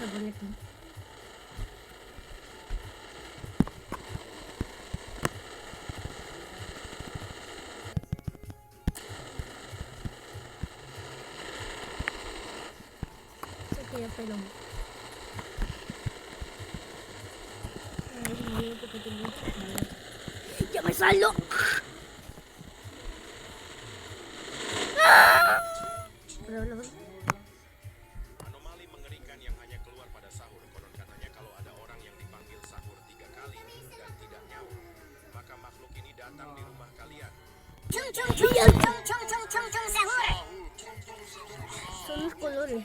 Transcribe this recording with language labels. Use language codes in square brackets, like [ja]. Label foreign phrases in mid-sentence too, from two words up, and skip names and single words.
[es] aquí. Sé que ya pelo. ¡Ya me salgo! [id] Anomali mengerikan yang hanya keluar pada sahur. Konon katanya kalau ada orang yang dipanggil sahur 3 kali dan tidak nyaut, maka makhluk ini datang di rumah kalian. [es] Son los colores.